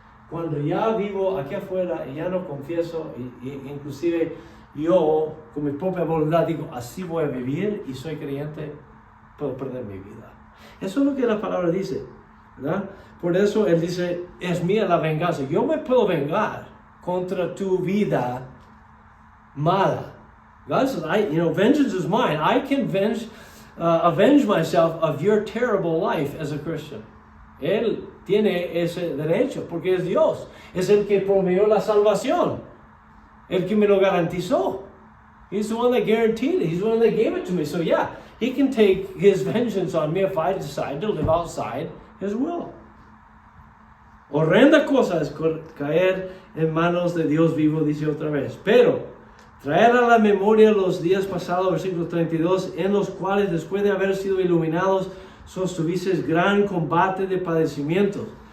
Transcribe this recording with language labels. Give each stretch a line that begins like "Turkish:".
Spanish: Cuando ya vivo aquí afuera y ya no confieso, inclusive yo con mi propia voluntad digo, así voy a vivir y soy creyente, puedo perder mi vida. Eso es lo que la palabra dice, ¿verdad? Por eso Él dice, es mía la venganza. Yo me puedo vengar contra tu vida mala.
English: God says, vengeance is mine. I can avenge myself of your terrible life as a Christian.
Spanish: Él tiene ese derecho porque es Dios. Es el que proveyó la salvación. El que me lo garantizó.
English: He's the one that guaranteed it. He's the one that gave it to me. So yeah, He can take His vengeance on me if I decide to live outside His will.
Spanish: Horrenda cosa es caer en manos de Dios vivo, dice otra vez. Pero traer a la memoria los días pasados, versículo 32, en los cuales después de haber sido iluminados, sostuvisteis gran combate de padecimientos.